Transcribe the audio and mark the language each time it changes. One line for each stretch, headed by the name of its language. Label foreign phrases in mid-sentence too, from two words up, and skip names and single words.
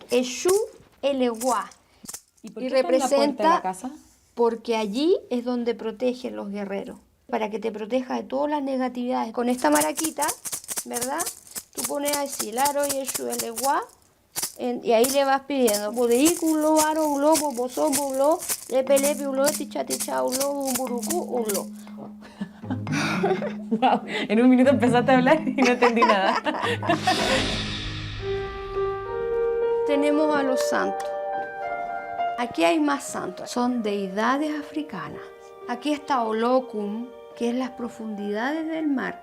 Spanish: Eshu Eleguá. ¿Y por Y qué está en la puerta de representa la casa? porque allí es donde protegen los guerreros, para que te proteja de todas las negatividades. Con esta maraquita, ¿verdad? Tú pones así, Laro y Eshu Eleguá, y ahí le vas pidiendo,
Lucumi: Bodeiculo, Aro, Ulo, Bobozón, Bulo, Lepelepi, Ulo, Tichaticha, Ulo, Umburuku, Ulo.
Spanish: Wow, en un minuto empezaste a hablar y no entendí nada. Tenemos a los santos. Aquí hay más santos. Son deidades africanas. Aquí está Olokun, que es las profundidades del mar.